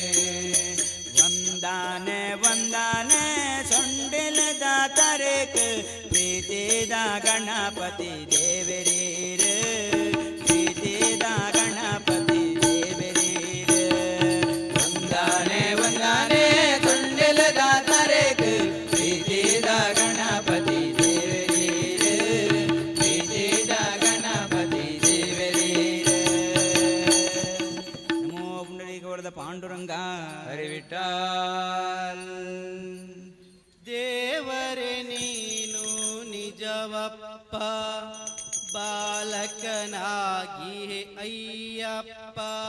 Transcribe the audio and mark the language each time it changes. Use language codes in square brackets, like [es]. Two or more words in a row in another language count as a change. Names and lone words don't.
[tcy] ವಂದಾನೆ ವಂದಾನೆ ಸೊಂಡಿಲದ ತರೇಕ ಪ್ರೀತಿದ ಗಣಪತಿ ದೇವರೀರ ಪ್ರೀತಿದ ಗಣಪತಿ ದೇವರೀರ ವಂದಾನೆ ವಂದಾನೆ ತುಂಡಿಲದ ತರೇಕ ಪ್ರೀತಿದ ಗಣಪತಿ ದೇವರೇರೆ ಪ್ರೀತಿದ ಗಣಪತಿ ದೇವರೇರೆ [mr] ನಮೋ ಪುಂಡರೀಕ ವರದ ಪಾಂಡುರಂಗ ಹರಿವಿಠಾಲ್ [kn] ದೇವರೇ ನೀನು ನಿಜವಪ್ಪ ಬಾಲಕನಾಗಿ ಅಯ್ಯಪ್ಪ